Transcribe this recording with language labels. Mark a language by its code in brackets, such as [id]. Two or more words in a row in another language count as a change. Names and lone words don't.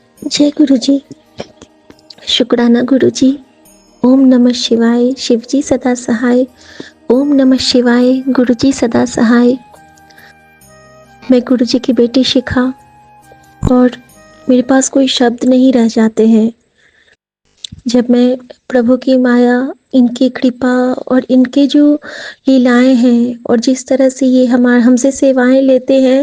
[hi] जय गुरु जी। शुक्राना गुरु जी। [sa] ओम नमः शिवाय। [hi] शिव जी सदा सहाय। [sa] ओम नमः शिवाय। [hi] गुरु जी सदा सहाय। मैं गुरु जी की बेटी शिखा, और मेरे पास कोई शब्द नहीं रह जाते हैं जब मैं प्रभु की माया, इनकी कृपा और इनके जो लीलाएं हैं, और जिस तरह से ये हमसे सेवाएं लेते हैं।